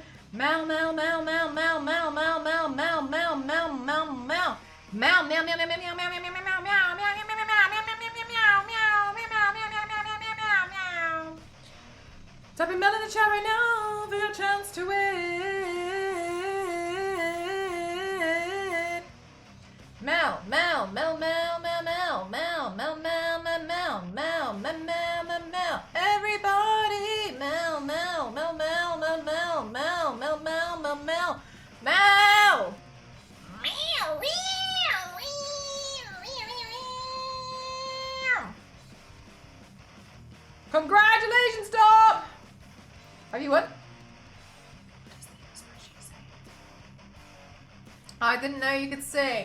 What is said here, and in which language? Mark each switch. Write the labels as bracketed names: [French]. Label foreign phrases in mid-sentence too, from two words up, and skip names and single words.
[English] Mel, Mel, Mel, Mel, Mel, Mel, Mel, Mel, Mel, Mel, Mel, Mel, Mel. Mel, meow, meow, meow, meow, meow, meow, meow, meow, meow, meow, meow. Type in Mel in the chat right now for your chance to win. Mel, Mel, Mel, Mel, Mel, Mel, Mel, Mel, Mel, Mel, Mel, Mel, Mel, Mel, Mel, Mel. Everybody, Mel, Mel, Mel, Mel, Mel, Mel, Mel, Mel, Mel, Mel, Mel, Mel. Congratulations, Dom! Have you won? I didn't know you could sing.